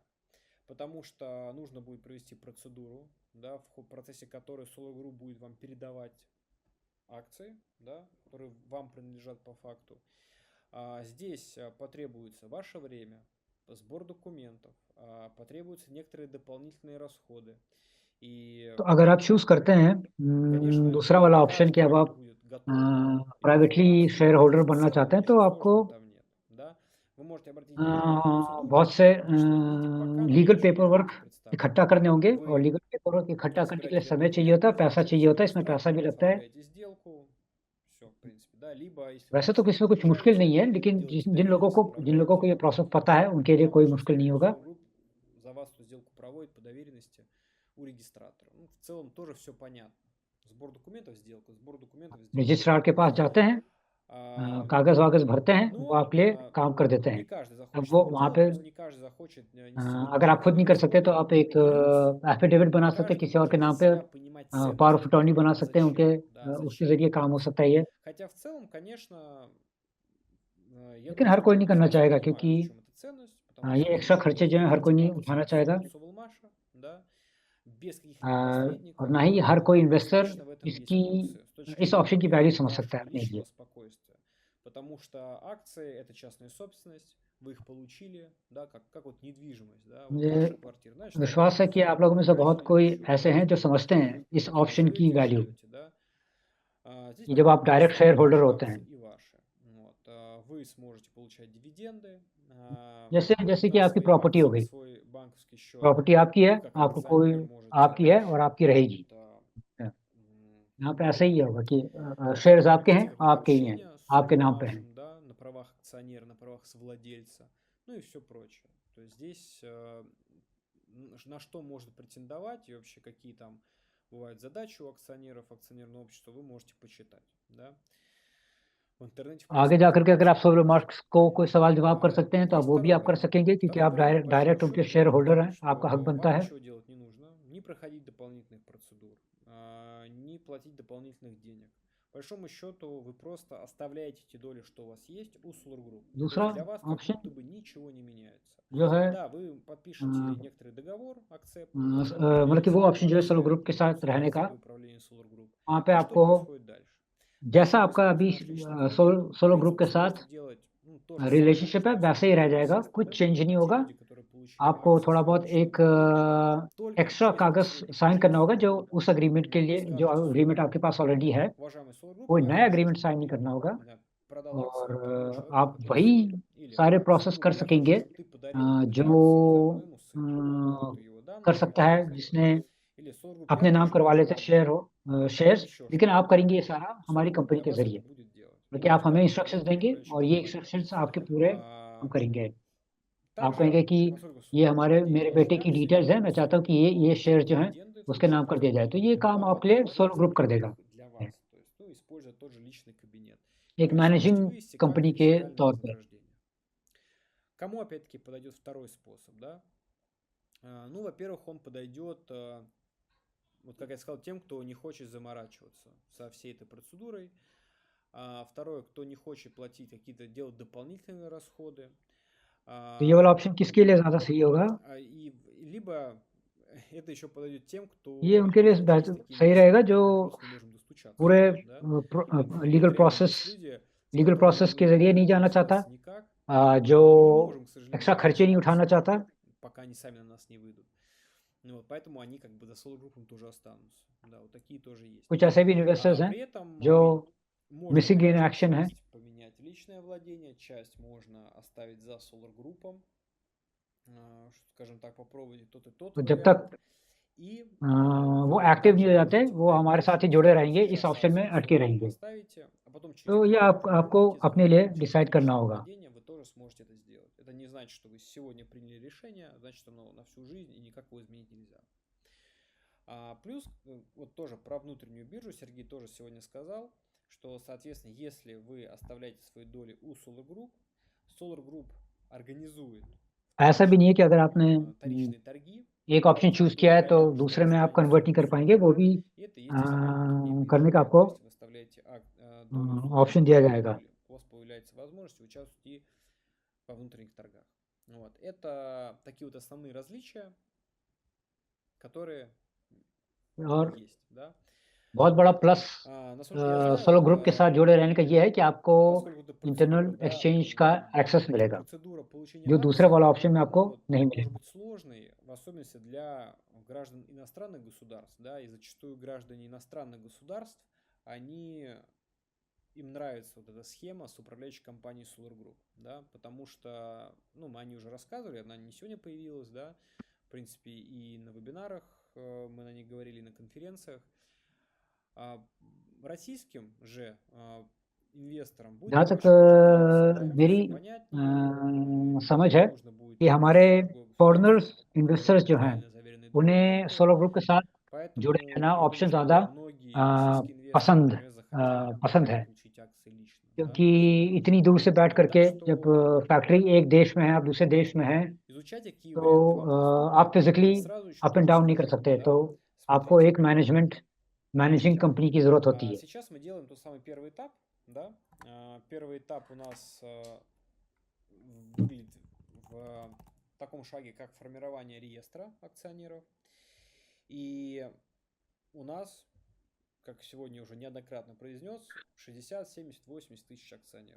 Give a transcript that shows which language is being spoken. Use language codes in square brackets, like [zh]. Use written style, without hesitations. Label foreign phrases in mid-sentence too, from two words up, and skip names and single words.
[ru] Потому что нужно будет провести процедуру, да, в процессе которой Solar Group будет вам передавать акции, да, которые вам принадлежат по факту. Здесь потребуется ваше время, сбор документов, потребуются некоторые дополнительные расходы. И, [hi] तो अगर आप चूज करते हैं [ru] конечно, [hi] दूसरा वाला [ru] не [hi] ऑप्शन कि [ru] каждый [hi] अब आप [ru] будет готов этим [hi] प्राइवेटली [ru] заниматься, [en] share holder [ru] но в [hi] बनना [ru] целом [hi] चाहते हैं, तो [ru] ничего [hi] आपको [ru] сложного там нет, да. Вы можете обратить внимание на процедуру, [hi] बहुत से [ru] что, видите, пока на [hi] लीगल [ru] бирже [hi] पेपर [ru] вы [hi] वर्क [ru] будете представлены. [hi] इकट्ठा करने होंगे, और [ru] Вы [en] legal paper work [hi] इकट्ठा करने के लिए [ru] собираете [hi] समय चाहिए होता है, [ru] документы, [hi] पैसा [ru] идете [hi] चाहिए [ru] с [hi] होता है, इसमें पैसा भी [ru] регистратором, [hi] लगता है। [ru] оформляете сделку, все, в принципе, да. Либо, если вы [hi] वैसे तो [ru] просто [hi] किसी में कुछ मुश्किल [ru] приезжаете, [hi] नहीं है, लेकिन [ru] делаете [hi] जिन लोगों [ru] доверенность, [hi] को ये [ru] отправляете [hi] प्रोसेस पता है, उनके लिए कोई मुश्किल नहीं होगा। [ru] Solar Group за вас эту сделку проводит по доверенности у регистратора. Ну, в целом тоже все понятно. Сбор документов сделка, сбор документов сделка. [hi] रजिस्ट्रार के पास जाते हैं, [ru] А, [hi] कागज वागज भरते हैं, वो [ru] Но [hi] आपके लिए काम कर देते [ru] не [hi] हैं। [ru] каждый [hi] अब [ru] захочет [hi] वो [ru] это [hi] वहाँ [ru] делать, [hi] पे [ru] то есть не каждый захочет нести вот [hi] अगर आप खुद नहीं कर सकते, तो [ru] расходы. [hi] आप एक [ru] Плюс [hi] एफिडेविट बना [ru] не [hi] सकते हैं, [ru] каждый [hi] किसी और के [ru] может для [hi] नाम पे [ru] себя понимать [en] power of [ru] ценность [hi] अटॉर्नी [ru] этого. [hi] बना [ru] А [hi] सकते हैं उनके, [ru] зачем? Да, [hi] उसके [ru] зачем? [hi] जरिए काम हो सकता है ये। [ru] Хотя в целом, конечно, я [hi] लेकिन [ru] думаю, [hi] हर [ru] что [hi] कोई नहीं करना [ru] большинство [hi] चाहेगा, [ru] понимают, [hi] क्योंकि [ru] в чем эта ценность, потому [hi] ये [ru] что [hi] एक्स्ट्रा खर्चे जो है हर कोई [ru] видите, [hi] नहीं [ru] как [hi] उठाना [ru] все [hi] चाहेगा, [ru] у Sovelmash, да, без каких-либо [hi] और [ru] посредников, [hi] ना ही हर कोई इन्वेस्टर [ru] однозначно в этом есть [hi] इसकी [ru] плюсы с точки [hi] इस ऑप्शन की [ru] зрения [hi] वैल्यू समझ सकता है [ru] вашего [hi] अपने लिए। [ru] личного спокойствия. Потому что акции это частная собственность, вы их получили, да, как вот недвижимость, да, вот [hi] मुझे [ru] ваша квартира, значит, она [hi] विश्वास है [ru] ваша. [hi] कि आप लोगों में से बहुत [ru] Хранили на [hi] कोई [ru] счете, [hi] ऐसे हैं [ru] значит, [hi] जो [ru] она [hi] समझते [ru] ваша. [hi] हैं इस [ru] Вот вы [hi] ऑप्शन की [ru] живете, [hi] वैल्यू। [ru] живете, да. Здесь [hi] जब आप [ru] понятно, [hi] डायरेक्ट [ru] что [en] share holder [ru] ваши [hi] होते हैं, [ru] акции и ваши. Вот, вы сможете получать дивиденды [hi] जैसे जैसे कि [ru] на [hi] आपकी प्रॉपर्टी हो गई, [ru] свой банковский счет. [hi] प्रॉपर्टी आपकी है, [ru] Вы как [hi] आपको कोई [ru] акционер можете [hi] आपकी है और आपकी रहेगी। [ru] вот, [hi] यहाँ पे ऐसा ही होगा कि शेयर्स आपके हैं, [ru] вести какое-то [hi] आपके ही हैं, [ru] общение с [hi] आपके नाम पे हैं। [ru] Sovelmash, да, на правах акционера, на правах совладельца, ну и все прочее. То есть здесь на что может претендовать и вообще какие там бывают задачи у акционеров, акционерного общества, вы можете почитать, да. В интернете, в [hi] आगे [ru] принципе, [hi] जाकर के अगर आप [ru] информация [hi] सोलर [ru] есть. [hi] मार्क्स को कोई सवाल जवाब कर सकते हैं, तो आप [ru] Есть [hi] वो भी [ru] второй [hi] आप कर [ru] вариант. [hi] सकेंगे, क्योंकि [ru] Второй [hi] आप [ru] вариант, по [hi] डायरेक्ट [ru] большому [hi] उनके [ru] счету, [en] share holder [hi] हैं, [ru] что [hi] आपका हक बनता [ru] вам [hi] है। [ru] ничего делать не нужно, не проходить дополнительных процедур, не платить дополнительных денег. По большому счету, вы просто оставляете эти доли, что у вас есть, у Solar Group. То [hi] दूसरा [ru] есть для вас как [hi] ऑप्शन [ru] будто бы ничего не меняется. [hi] जो है [ru] Да, вы подпишете некоторый договор, акцепт, [hi] मतलब कि वो ऑप्शन जो है सोलर ग्रुप के साथ रहने का, [ru] управление Solar Group. [hi] वहाँ पे [ru] И что [hi] आपको [ru] происходит дальше? [hi] जैसा [ru] Если вы [hi] आपका अभी [ru] смотрите на отличный кабинет, [hi] सोलर [ru] в [hi] ग्रुप के [ru] принципе, [hi] साथ [ru] сможете делать то же самое, [hi] रिलेशनशिप है, [ru] что [hi] वैसे ही [ru] делают [hi] रह जाएगा, [ru] естественно, [hi] कुछ चेंज नहीं [ru] те [hi] होगा। [ru] люди, которые получили [hi] आपको [ru] акции [hi] थोड़ा [ru] с [hi] बहुत [ru] помощью [hi] एक [ru] Solar Group, только [hi] एक्स्ट्रा [ru] через [hi] कागज [ru] посредника, [hi] साइन करना [ru] через [hi] होगा, जो [ru] Solar Group. [hi] उस एग्रीमेंट के [ru] Вот вы [hi] लिए, जो [ru] скажете [hi] एग्रीमेंट [ru] Solar [hi] आपके [ru] Group, [hi] पास ऑलरेडी है, [ru] уважаемый Solar Group, [hi] कोई [ru] я [hi] नया [ru] хочу, [en] agreement sign [ru] чтобы [hi] नहीं करना होगा, [ru] ты продал акции [hi] और [ru] тому человеку, [hi] आप [ru] который [hi] वही [ru] сильный, или [hi] सारे प्रोसेस कर [ru] я хочу, [hi] सकेंगे [ru] чтобы ты подарил эти [hi] जो [ru] акции моему сыну, вот его [hi] कर [ru] данные [hi] सकता है [ru] передали. [hi] जिसने [ru] Или Solar Group, я [hi] अपने नाम [ru] хочу, [hi] करवा लेते [ru] чтобы [hi] शेयर्स, [ru] еще [hi] लेकिन [ru] что-то. [hi] आप करेंगे ये सारा हमारी [ru] Solar Group [hi] कंपनी [ru] для [hi] के [ru] вас это [hi] जरिए, [ru] будет делать. [hi] बल्कि [ru] Вот [hi] आप हमें [ru] второй [hi] इंस्ट्रक्शंस [ru] вариант, [hi] देंगे [ru] управляющий [hi] और ये [ru] компания. [hi] इंस्ट्रक्शंस आपके पूरे हम करेंगे। आप [ru] Также, [hi] कहेंगे कि [ru] поскольку [hi] ये [ru] Solar Group [hi] हमारे [ru] владеет [hi] मेरे बेटे [ru] вашими [hi] की डिटेल्स है, मैं [ru] акциями, [hi] चाहता हूँ कि ये [ru] получить [hi] शेयर जो है [ru] дивиденды в [hi] उसके नाम कर दिया [ru] случае [hi] जाए, तो ये काम [ru] вам [hi] आपके लिए [ru] это [hi] सोलर ग्रुप कर [ru] говорят [hi] देगा, [ru] для вас. То есть, ну, используя тот же личный кабинет. [hi] एक [ru] Дальше можете [hi] मैनेजिंग [ru] вывести как [hi] कंपनी के [ru] реальное [hi] तौर पर। [ru] вознаграждение. Кому, опять-таки, подойдет второй способ, да? Ну, во-первых, он подойдет, вот как я сказал, тем, кто не хочет заморачиваться со всей этой процедурой. Второе, кто не хочет платить какие-то, делать дополнительные расходы. [hi] तो ये वाला ऑप्शन किसके लिए ज़्यादा सही होगा? [ru] И либо это еще подойдет тем, кто [hi] ये उनके लिए [ru] хотят с такими [hi] सही रहेगा [ru] вещами, [hi] जो [ru] мы просто не можем достучаться, [hi] पूरे [ru] да? [hi] लीगल [ru] Реально есть [hi] प्रोसेस [ru] люди, с [hi] लीगल [ru] которыми [hi] प्रोसेस के [ru] мы [hi] ज़रिए [ru] не [hi] नहीं [ru] можем [hi] जाना चाहता, [ru] связаться никак, [hi] जो [ru] мы не можем, к сожалению, [hi] एक्स्ट्रा खर्चे नहीं उठाना [ru] дождаться, [hi] चाहता, [ru] пока они сами на нас не выйдут. Ну вот, поэтому они как бы за Solar Group тоже останутся. Да, вот такие тоже есть. [hi] कुछ ऐसे भी इन्वेस्टर्स हैं [ru] При этом [hi] जो [ru] можно [en] missing in [ru] какую-то [hi] एक्शन है, [ru] часть поменять личное владение, часть можно оставить за Solar Group, скажем так, попробовать тот и тот [hi] तो जब [ru] вариант. [hi] तक [ru] И [hi] वो [ru] вы [hi] एक्टिव [ru] также [hi] नहीं हो जाते, [ru] можете [hi] वो [ru] 5 [hi] हमारे [ru] лет [hi] साथ ही जुड़े रहेंगे, [ru] сейчас [hi] इस ऑप्शन में [ru] акции [hi] अटके [ru] Solar Group [hi] रहेंगे। [ru] оставите, а потом через [hi] तो ये [ru] 5 лет [hi] आपको [ru] выйдете [hi] अपने [ru] замуж, [hi] लिए [ru] получите [hi] डिसाइड करना [ru] личное [hi] होगा। [ru] владение, вы тоже сможете это сделать. Это не значит, что вы сегодня приняли решение, значит, оно на всю жизнь и никак его изменить нельзя. Плюс, вот тоже про внутреннюю биржу Сергей тоже сегодня сказал, что, соответственно, если вы оставляете свои доли у Solar Group организует [hi] ऐसा भी नहीं है कि अगर आपने [ru] вторичные торги, [hi] एक ऑप्शन चूज किया है तो दूसरे में आप कन्वर्ट नहीं कर पाएंगे, वो भी [ru] это есть инструмент внутренней [hi] करने [ru] биржи. [hi] का आपको [ru] То есть вы оставляете долю Solar Group, [hi] ऑप्शन दिया जाएगा। [ru] у вас появляется возможность участвовать и во внутренних торгах. Вот. Это такие вот основные различия, которые [hi] और [ru] есть, да. [hi] बहुत बड़ा प्लस [ru] Насколько я знаю, [hi] सोलो ग्रुप के साथ जुड़े रहने का ये है कि आपको [ru] поскольку это [hi] इंटरनल [ru] процедура, да, [hi] एक्सचेंज का एक्सेस मिलेगा, [ru] процедура получения [hi] जो दूसरे [ru] акций, [hi] वाला ऑप्शन में आपको [ru] она вот [hi] नहीं [ru] может [hi] मिलेगा. [ru] быть сложной, в особенности для граждан иностранных государств, да, и зачастую граждане иностранных государств, им нравится вот эта схема с управляющей компанией Solar Group, да, потому что, ну, они уже рассказывали, она не сегодня появилась, да, в принципе, и на вебинарах мы на ней говорили, на конференциях. Российским же инвесторам будет [hi] जहाँ [ru] очень [hi] तक [ru] интересно, да, им [hi] मेरी [ru] все понятнее, [hi] समझ है [ru] нужно будет [hi] कि हमारे [en] foreigners investors [hi] जो हैं, [ru] официально заверенные [hi] उन्हें [ru] документы, [hi] सोलो ग्रुप के साथ जुड़े [ru] поэтому [hi] रहना [ru] я думаю, [hi] ऑप्शन [ru] что [hi] ज़्यादा [ru] многие российские инвесторы, [hi] पसंद [ru] например, захотят [hi] पसंद है, [ru] получить акции лично, да. [hi] क्योंकि इतनी दूर से बैठ करके [ru] Так [hi] जब [ru] что [hi] फैक्ट्री एक देश में है, आप दूसरे देश में हैं, [ru] изучать, какие [hi] तो [ru] варианты вам [hi] आप [ru] доступны, [hi] फिजिकली [ru] сразу еще [en] up and [ru] очень [hi] डाउन नहीं कर [ru] сложно, [hi] सकते, [ru] да. [hi] तो आपको [ru] Смотрите, [hi] एक [en] managing company [hi] की ज़रूरत होती है. [ru] сейчас мы делаем тот самый первый этап, да. Первый этап у нас выглядит в таком шаге, как формирование реестра акционеров. И у нас, как сегодня уже неоднократно произнес, 60, 70, 80 тысяч акционеров.